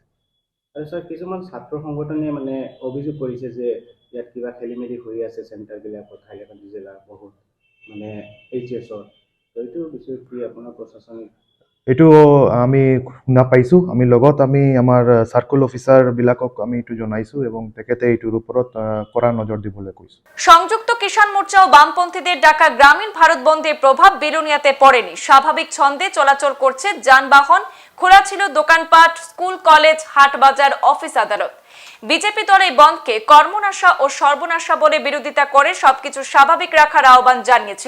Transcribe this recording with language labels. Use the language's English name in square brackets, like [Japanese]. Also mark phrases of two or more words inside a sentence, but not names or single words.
[Assamese] আৰু স্যাৰ কিছুমান ছাত্ৰ সংগঠনে অভিযোগ কৰিছে যে ইয়াত কিবা খেলিমেলি হৈ আছে চেণ্টাৰবিলাকত হাইলাকান্দি জিলাৰ বহুত HSৰ। এইটো বিষয়ে কি আপোনাৰ প্ৰশাসনিক এইটো আমি শুনা পাইছোঁ। আমি আমাৰ [English] circle officer [Assamese] আমি এইটো জনাইছোঁ এবং তেখেতে এইটোৰ ওপৰত কৰা নজৰ দিবলৈ কৈছোঁ। [Bangla] সংযুক্ত কিষাণ মোর্চা ও বামপন্থীদের ডাকা গ্রামীণ ভারত বন্ধের প্রভাব বিলোনিয়াতে পড়েনি। স্বাভাবিক ছন্দে চলাচল করছে যানবাহন, খোলা ছিল দোকানপাট, স্কুল, কলেজ, হাট বাজার, অফিস আদালত। বিজেপি দল এই বন্ধকে কর্মনাশা ও সর্বনাশা বলে বিরোধিতা করে সবকিছু স্বাভাবিক রাখার আহ্বান জানিয়েছিল।